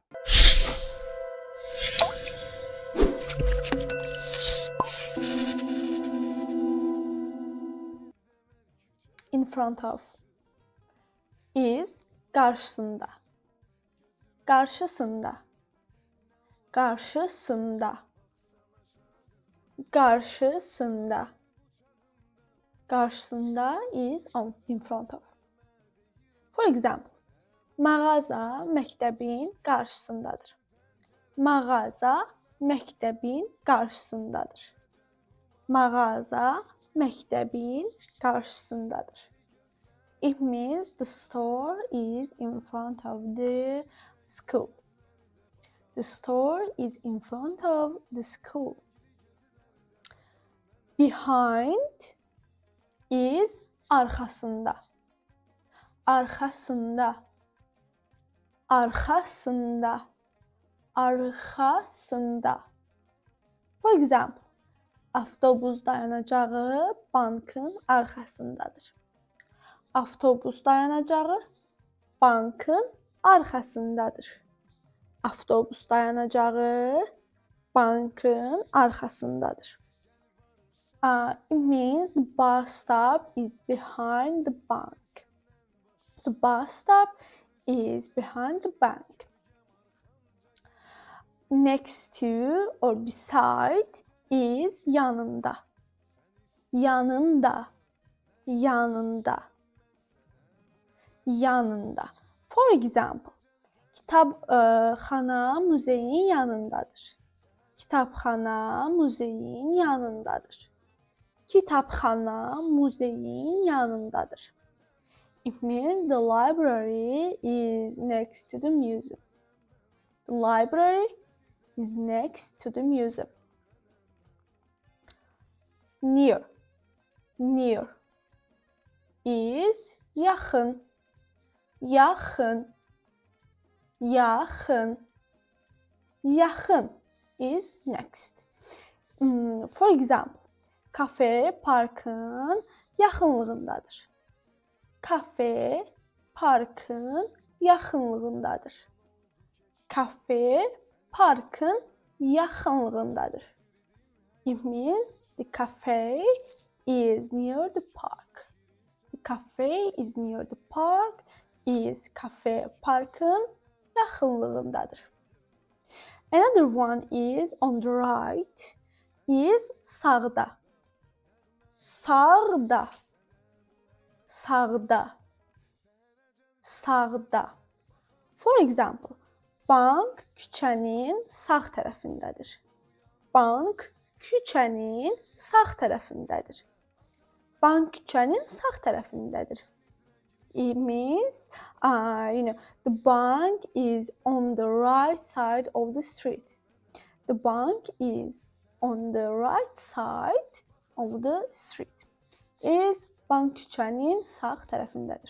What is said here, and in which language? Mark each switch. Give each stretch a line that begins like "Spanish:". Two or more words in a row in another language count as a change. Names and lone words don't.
English: In front of is
Azerbaijani: karşısında, karşısında, karşısında, karşısında, karşısında
English: is in front of. For example,
Azerbaijani: mağaza məktəbin qarşısındadır. Mağaza məktəbin qarşısındadır. Mağaza məktəbin qarşısındadır.
English: It means the store is in front of the school. The store is in front of the school. Behind is arxasında.
Azerbaijani: Arxasında. Arxasında. Arxasında.
English: For example,
Azerbaijani: avtobus dayanacağı bankın arxasındadır. Avtobus dayanacağı bankın arxasındadır. Avtobus dayanacağı bankın arxasındadır.
English: It means the bus stop is behind the bank. The bus stop is behind the bank. Next to or beside is yanında.
Azerbaijani: Yanında. Yanında. Yanında.
English: For example,
Azerbaijani: kitabxana muzeyin yanındadır. Kitabxana muzeyin yanındadır. Kitabxana muzeyin yanındadır.
English: It means the library is next to the museum. The library is next to the museum. Near. Near is yaxın.
Azerbaijani: Yaxın. Yaxın.
English: Yaxın is next. For example,
Azerbaijani: kafe parkın yaxınlığındadır. Kafe parkın yaxınlığındadır. Kafe parkın yaxınlığındadır.
English: It means the cafe is near the park. The cafe is near the park is
Azerbaijani: kafe parkın yaxınlığındadır.
English: Another one is on the right is sağda.
Azerbaijani: Sağda. Sağda. Sağda.
English: For example,
Azerbaijani: bank küçənin sağ tərəfindədir. Bank küçənin sağ tərəfindədir. Bank küçənin sağ tərəfindədir.
English: It means, the bank is on the right side of the street. The bank is on the right side of the street. Is
Azerbaijani: bank küçənin sağ tərəfindədir.